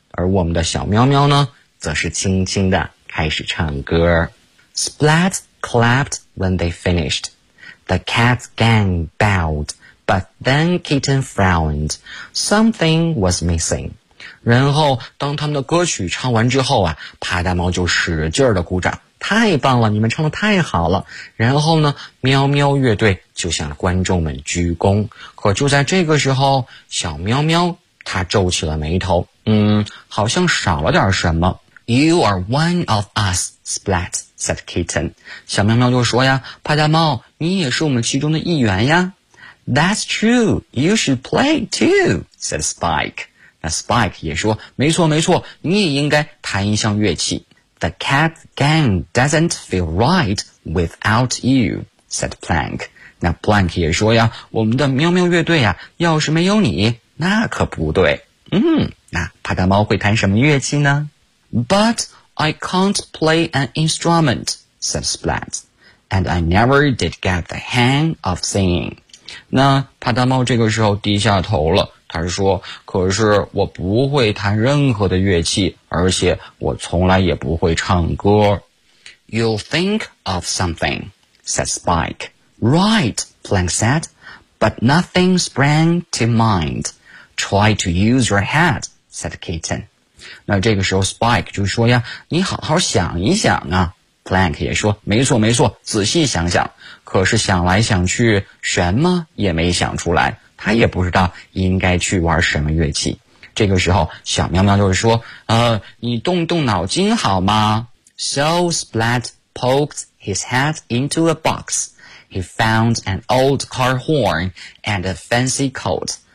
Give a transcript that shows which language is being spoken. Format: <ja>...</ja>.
<zh>而我们的小喵喵呢，则是轻轻地开始唱歌。</zh> <en>Splat clapped when they finished. The cat gang bowed, but then Kitten frowned. Something was missing.</en> <zh>然后当他们的歌曲唱完之后啊，帕大猫就使劲地鼓掌，太棒了，你们唱得太好了。然后呢，喵喵乐队就向观众们鞠躬。可就在这个时候，小喵喵他皱起了眉头，好像少了点什么。</zh> <en>You are one of us, Splat, said Kitten.</en> <zh>小喵喵就说呀，帕大猫，你也是我们其中的一员呀。</zh> <en>That's true, you should play too, said Spike.</en> <zh>那 Spike 也说，没错没错，你也应该弹一项乐器。</zh> <en>The cat gang doesn't feel right without you, said Plank.</en> <zh>那 Plank 也说呀，我们的喵喵乐队呀，要是没有你，那可不对。那帕大猫会弹什么乐器呢？</zh> <en>But I can't play an instrument, said Splat. And I never did get the hang of singing.</en> <zh>那帕大猫这个时候低下头了。他说，可是我不会弹任何的乐器，而且我从来也不会唱歌。</zh> <en>You'll think of something, said Spike. Right, Plank said, but nothing sprang to mind. Try to use your head, said Kitten.</en> <zh>那这个时候 Spike 就说呀，你好好想一想啊。 Plank 也说，没错没错，仔细想想。可是想来想去，什么也没想出来。他也不知道应该去玩什么乐器。这个时候小喵喵就是说，你动动脑筋好吗？</zh> <en>So Splat poked his head into a box. He found an old car horn and a fancy coat.</en>